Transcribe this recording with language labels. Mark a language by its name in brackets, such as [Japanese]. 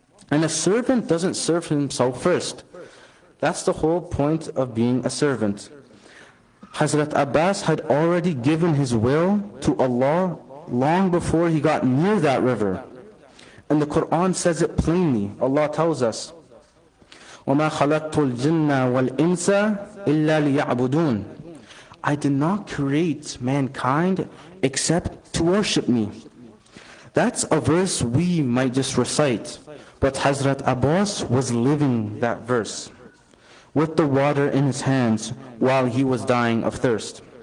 [English] And a servant doesn't serve himself first. That's the whole point of being a servant. Hazrat Abbas had already given his will to Allah long before he got near that river. And the Quran says it plainly. Allah tells us, [Arabic] وَمَا خَلَقْتُ الْجِنَّ وَالْإِنسَ إِلَّا لِيَعْبُدُونَ. [English] I did not create mankind except to worship me. That's a verse we might just recite, but Hazrat Abbas was living that verse with the water in his hands while he was dying of thirst.